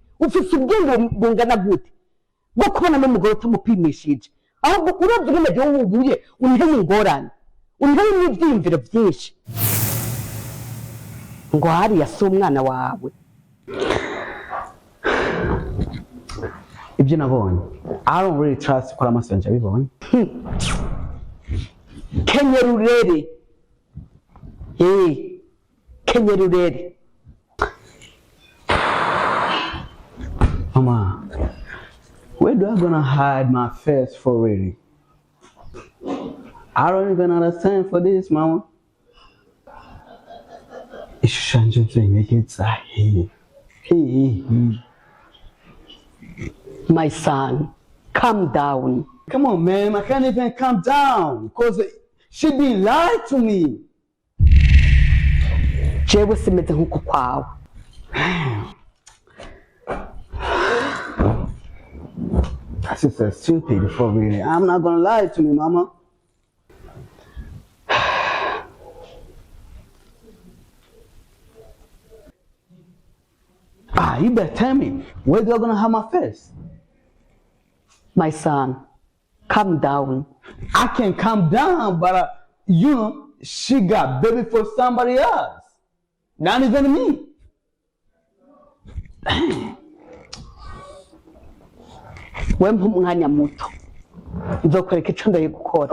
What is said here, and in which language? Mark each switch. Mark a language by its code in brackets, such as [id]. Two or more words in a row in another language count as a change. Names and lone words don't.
[rn] Ufise ubwenge bungana gute bwo kubana n'umugore utamupimishije? Ahubwo uravye ngeje wowe ubuye unteye ingorane, unteye n'ivyiyumviro vyinshi. Ngo Ariya si umwana wawe. Ibyo nabonye, [en] I don't really trust [rn] ko amaso yanje abibonye. Kenyerurere. Kenyerurere. Mama, [en] where do I gonna hide my face for really? I don't even understand for this, Mama. [rn] Ishushanyo nzengeza he. [en] My son, calm down. Come on, man, I can't even calm down because she been lied to me. [rn] Jewe simeze nkuko kwawe. [en] That's just so stupid for really. I'm not gonna lie to me, Mama. You better tell me, where do I gonna have my face? My son, calm down. I can calm down, but you know, she got baby for somebody else. Not even me. [rn] We mpa umwanya muto. Nzokwereka ico ndaye gukora.